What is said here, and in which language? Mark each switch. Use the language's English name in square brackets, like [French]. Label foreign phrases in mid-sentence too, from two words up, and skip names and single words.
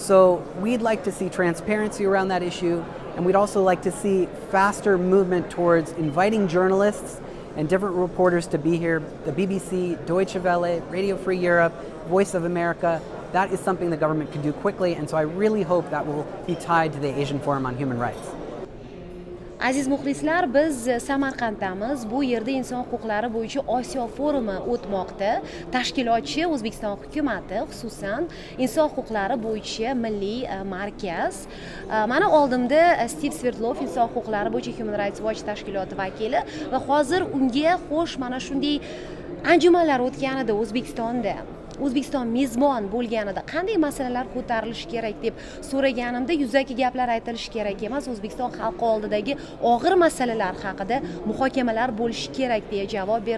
[English] So we'd like to see transparency around that issue, and we'd also like to see faster movement towards inviting journalists and different reporters to be here. The BBC, Deutsche Welle, Radio Free Europe, Voice of America. That is something the government can do quickly, and so I really hope that will be tied to the Asian Forum on Human Rights. [Uzbek] Aziz muxlislar, biz Samarqanddamiz. Bu yerda inson huquqlari bo'yicha Osiyo forumi o'tmoqda. Tashkilotchi O'zbekiston hukumatı, xususan inson huquqlari bo'yicha milliy markaz. Mana oldimda Stiv Sverdlov, inson huquqlari bo'yicha Human Rights Watch tashkiloti vakili va hozir unga xo'sh mana shunday anjumanlar o'tganida O'zbekistonda O'zbekiston mezbon bo'lganida qanday masalalar ko'tarilishi kerak deb so'raganimda yuzaki gaplar aytilishi kerak emas, O'zbekiston xalqi oldidagi og'ir masalalar haqida muhokamalar bo'lishi kerak deya javob berdi.